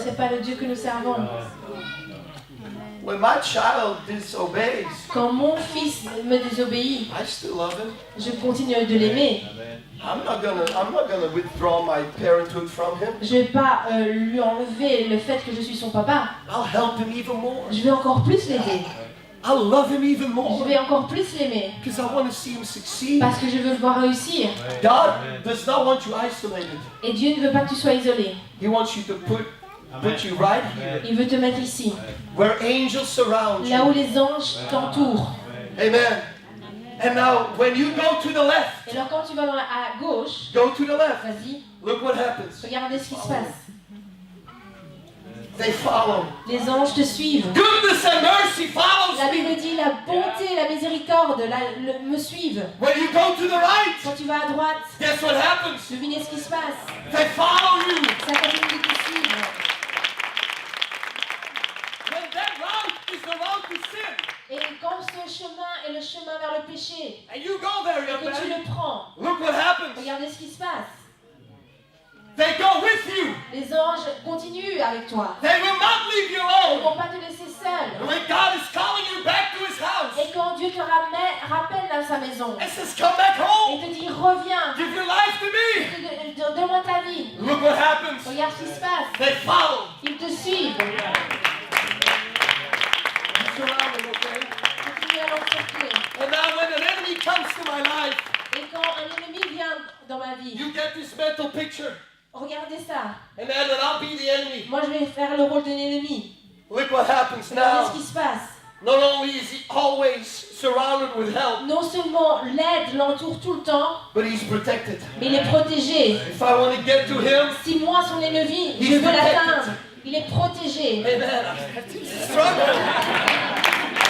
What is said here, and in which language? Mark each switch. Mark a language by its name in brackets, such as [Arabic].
[French] C'est pas le Dieu que nous servons. [English] When my child disobeys, [French] Quand mon fils me désobéit, [English] I still love him. [French] je continue de l'aimer. [English] I'm not gonna withdraw my parenthood from him. [French] Je vais pas lui enlever le fait que je suis son papa. [English] I'll help him even more. [French] Je vais encore plus l'aider. [English] I'll love him even [French] Je [English] more [French] vais encore plus l'aimer. [English] because I want to see him succeed. [French] Parce que je veux le voir réussir. [English] God does not want you isolated. [French] Et Dieu ne veut pas que tu sois isolé. [English] He wants you to put you right here, [French] Il veut te mettre ici, [English] where angels surround [French] là où [English] you. [French] les anges t'entourent. Amen. [English] And now, when you go to the left, [French] Et alors quand tu vas à gauche, [English] go to the left. [French] vas-y, [English] Look what happens. [French] regardez ce qui se passe. [English] They follow. [French] Les anges te suivent. [English] Goodness and mercy follows [French] La [English] me. [French] Bible dit la bonté, la miséricorde me suivent. [English] When you go to the right, [French] Quand tu vas à droite, [English] guess what happens? [French] devinez ce qui se passe. [English] They follow you. [French] Ça continue de te suivre. [English] When that route is the route to sin, [French] Et quand ce chemin est le chemin vers le péché, [English] and you go there, [French] et [English] young [French] que tu [English] man, [French] le prends, [English] look what happens. [French] regardez ce qui se passe. [English] They go with you. [French] Les anges continuent avec toi. [English] They will not leave you [French] Ils ne [English] alone. [French] vont pas te laisser seul. [English] And when God is calling you back to His house, [French] Et quand Dieu te rappelle à sa maison, [English] and says, "Come back [French] et [English] home. [French] te dit reviens, [English] Give your life to me." [French] donne-moi ta vie. [English] Look what happens. [French] Regarde ce qui se passe. [English] They follow. [French] Ils te suivent. [English] Surround them, okay? [French] Continue à l'encercler. [English] And now, when an enemy comes to my life, [French] Et quand un ennemi vient dans ma vie, [English] you get this mental picture, [French] regardez ça. [English] and then I'll be the enemy. [French] Moi, je vais faire le rôle d'un ennemi. [English] Look what happens [French] Regardez [English] now. [French] ce qui se passe. [English] Not only is he always surrounded with help, [French] Non seulement l'aide l'entoure tout le temps, [English] but he's protected. [French] mais il est protégé. [English] If I want to get to him, [French] Si moi, son ennemi, je [English] He's [French] veux [English] protected. [French] l'atteindre, il est protégé. [English] amen, I have to struggle.